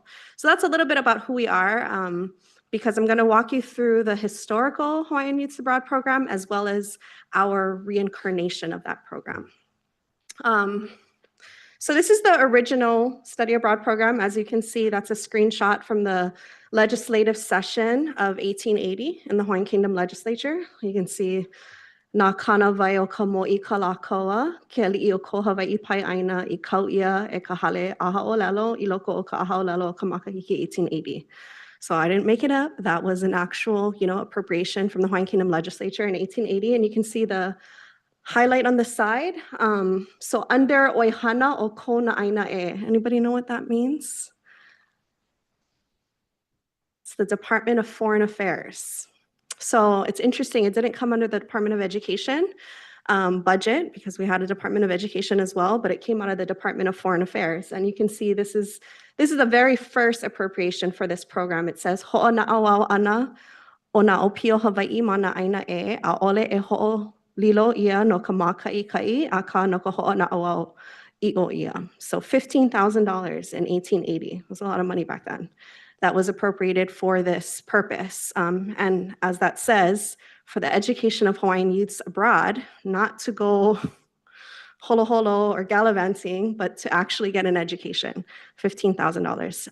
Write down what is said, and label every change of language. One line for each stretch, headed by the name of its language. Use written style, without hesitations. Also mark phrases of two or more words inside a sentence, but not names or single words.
English: So that's a little bit about who we are, because I'm going to walk you through the historical Hawaiian Youths Abroad program as well as our reincarnation of that program. So this is the original study abroad program. As you can see, that's a screenshot from the legislative session of 1880 in the Hawaiian Kingdom Legislature. You can see
Hawaiian: Nā kana vai o ka moʻi Kalākaua, ke aliʻi o ko Hawaii pai ʻaina I kauʻia e ka hale a Hoʻolelo I loko o ka Hoʻolelo o ka makahiki 1880.
English: So I didn't make it up. That was an actual, you know, appropriation from the Hawaiian Kingdom Legislature in 1880. And you can see the highlight on the side. So under
Hawaiian: Oihana o Kona Aina E.
English: Anybody know what that means? It's the Department of Foreign Affairs. So it's interesting. It didn't come under the Department of Education budget because we had a Department of Education as well, but it came out of the Department of Foreign Affairs. And you can see this is the very first appropriation for this program. It says
Hawaiian: Ho'ona'awau ana o na opio Hawaii mana aina e a ole e ho'o lilo ia no ka makaʻikaʻi a ka no ka hoʻona'awau I o ia.
English: So $15,000 in 1880. It was a lot of money back then. That was appropriated for this purpose. And as that says, for the education of Hawaiian youths abroad, not to go
Hawaiian: holo holo
English: or gallivanting, but to actually get an education, $15,000.